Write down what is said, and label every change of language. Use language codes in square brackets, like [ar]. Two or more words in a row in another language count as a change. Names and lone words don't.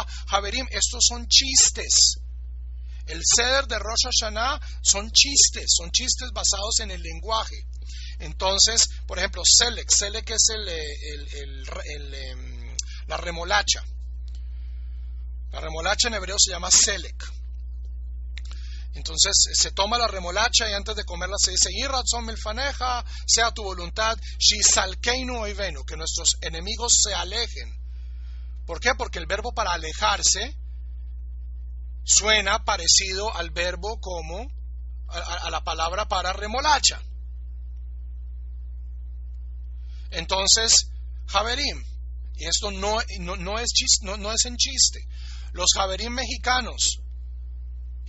[es] Javerim, estos son chistes. El seder de Rosh Hashanah son chistes basados en el lenguaje. Entonces, por ejemplo, selek es la remolacha. La remolacha en hebreo se llama selek. Entonces se toma la remolacha y antes de comerla se dice: [he] יהי רצון מלפניך, [es] sea tu voluntad, [he] שיסתלקו אויבינו, [es] que nuestros enemigos se alejen. ¿Por qué? Porque el verbo para alejarse suena parecido al verbo como a la palabra para remolacha. Entonces, Javerim, y esto no es en chiste, los Javerim mexicanos